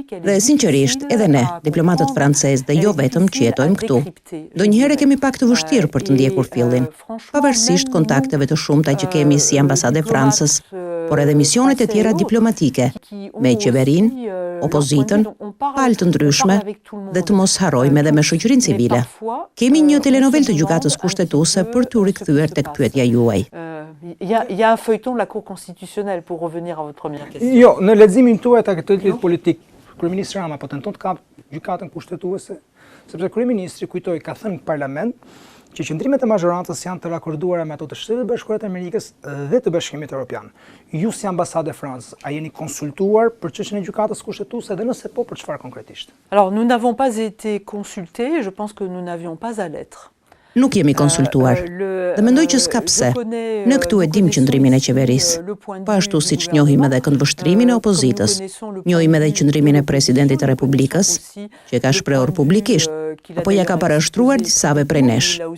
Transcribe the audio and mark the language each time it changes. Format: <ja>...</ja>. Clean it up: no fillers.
<sq>Dhe sinqerisht, edhe ne, diplomatët francezë dhe jo vetëm që jetojmë këtu, ndonjëherë kemi pak të vështirë për të ndjekur fillin, pavarësisht kontakteve të shumta që kemi si ambasadë e Francës, por edhe misionet e tjera diplomatike, me qeverinë, opozitën, palë të ndryshme dhe të mos harrojmë edhe me shoqërinë civile. Kemi një telenovel të gjykatës kushtetuese për të rikthyer tek pyetja juaj.</sq> <fr>Il y a un feuilleton de la Cour constitutionnelle pour revenir à votre première question.</fr> <sq>Jo, në leximin tuaj të aktualitetit politik, kryeministri Rama po tenton të kapë gjykatën kushtetuese, sepse kryeministri kujtoi ka thënë në parlament që qëndrimet e mazhoratës janë të rakorduara me ato të Shtetit Bashkuar të Amerikës dhe të Bashkimit Evropian. Ju si ambasadë e Francës, a jeni konsultuar për çështjen e gjykatës kushtetuese dhe nëse po, për çfarë konkretisht?</sq> <fr>Alors, nous n'avons pas été consultés, je pense que nous n'avions pas à l'être.</fr> <sq>Nuk jemi konsultuar, dhe mendoj që s'ka pse. Ne këtu e dim qëndrimin e qeverisë. Po ashtu siç njohim edhe këndvështrimin e opozitës, njohim edhe qëndrimin e presidentit të Republikës, që ka shprehur publikisht, apo ja ka parashtruar disave prej nesh.</sq>